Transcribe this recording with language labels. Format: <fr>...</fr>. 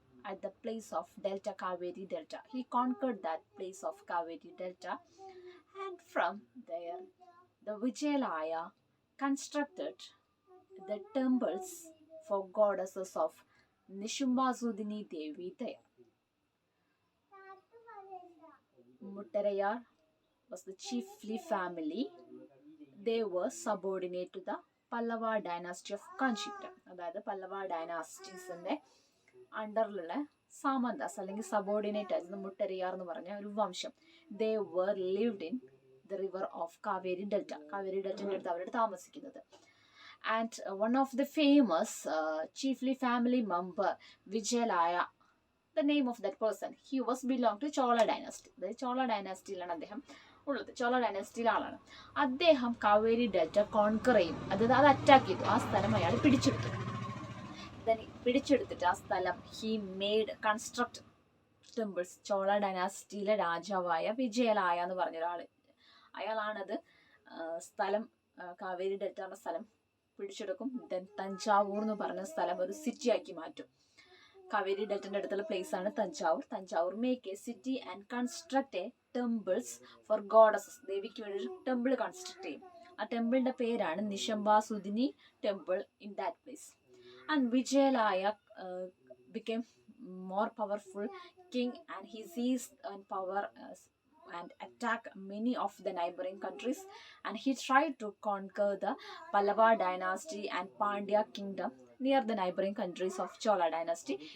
<en>at the place of Delta, Kaveri Delta. He conquered that place of Kaveri Delta, and from there, the Vijayalaya constructed the temples for goddesses of Nishumbasudini Devi there. Muttarayar was the chiefly family. They were subordinate to the Pallava dynasty of Kanchipura.</en> <ml>അതായത് പല്ലവ ഡൈനാസ്റ്റീസിന്റെ അണ്ടറിലുള്ള സാമന്താസ് അല്ലെങ്കിൽ subordinate ആയിരുന്നു മുട്ടരിയാർ എന്ന് പറഞ്ഞ ഒരു വംശം.</ml> <en>They were lived in the river of Kaveri delta.</en> <ml>Kaveri ഡെൽറ്റയുടെ അടുത്ത് അവരുടെ താമസിക്കുന്നത്.</ml> <en>And one of the famous chiefly family member Vijayalaya, the name of that person, he was belong to Chola dynasty.</en> <ml>അതായത് ചോള ഡൈനാസ്റ്റിയിലാണ് അദ്ദേഹം ഉള്ളത്. ചോള ഡൈനാസ്റ്റിയിലെ ആളാണ് അദ്ദേഹം. കാവേരി ഡെൽറ്റ കോൺകർ ചെയ്യും, അതായത് അത് അറ്റാക്ക് ചെയ്തു. ആ സ്ഥലം അയാൾ പിടിച്ചെടുത്തു. പിടിച്ചെടുത്തിട്ട് ആ സ്ഥലം</ml> <en>He made construct temples.</en> <ml>Chola ഡൈനാസ്റ്റിയിലെ രാജാവായ വിജയലായ എന്ന് പറഞ്ഞൊരാൾ, അയാളാണത് സ്ഥലം കാവേരി ഡെൽറ്റ എന്ന സ്ഥലം പിടിച്ചെടുക്കും. ദെൻ തഞ്ചാവൂർ എന്ന് പറഞ്ഞ സ്ഥലം ഒരു സിറ്റി ആക്കി മാറ്റും. കാവേരി ഡെൽറ്റന്റെ അടുത്തുള്ള പ്ലേസ് ആണ് Thanjavur.</ml> <en>Thanjavur make a city and construct a temples for goddesses.</en> <ml>ദേവിക്ക് വേണ്ടി ഒരു ടെമ്പിൾ കൺസ്ട്രക്ട് ചെയ്യും. ആ ടെമ്പിളിന്റെ പേരാണ് നിശംബാസുദിനി temple</ml> <en>In that place. And Vijayalaya became more powerful king, and he seized on power and attack many of the neighboring countries, and he tried to conquer the Pallava dynasty and Pandya kingdom near the neighboring countries of Chola dynasty.</en>